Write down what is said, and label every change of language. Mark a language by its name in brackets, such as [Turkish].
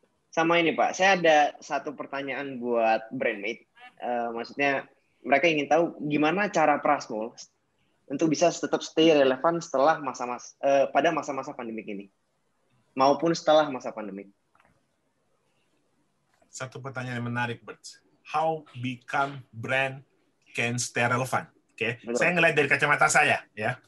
[Indonesian] Sama ini Pak, saya ada satu pertanyaan buat Brandmate. Maksudnya mereka ingin tahu gimana cara Prasmul untuk bisa tetap stay relevan setelah pada masa-masa pandemik ini, maupun setelah masa pandemik. Satu pertanyaan yang menarik, Bert. [English] How become brand can stay relevant? [Indonesian] Oke, saya ngelihat dari kacamata saya, ya.